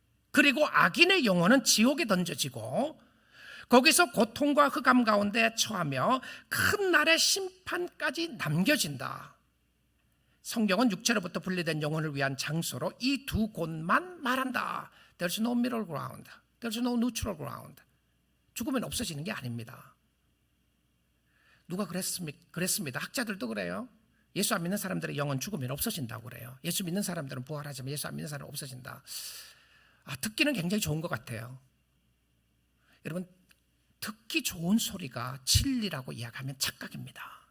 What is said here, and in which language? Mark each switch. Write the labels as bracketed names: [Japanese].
[Korean] 그리고 악인의 영혼은 지옥에 던져지고 거기서 고통과 흑암 가운데 처하며 큰 날의 심판까지 남겨진다. 성경은 육체로부터 분리된 영혼을 위한 장소로 이 두 곳만 말한다. [English] There's no middle ground. There's no neutral ground. [Korean] 죽으면 없어지는 게 아닙니다. 누가 그랬습니다. 학자들도 그래요. 예수 안 믿는 사람들의 영은 죽으면 없어진다고 그래요. 예수 믿는 사람들은 부활하지만 예수 안 믿는 사람은 없어진다. 듣기는 굉장히 좋은 것 같아요. 여러분, 듣기 좋은 소리가 진리라고 이야기하면 착각입니다.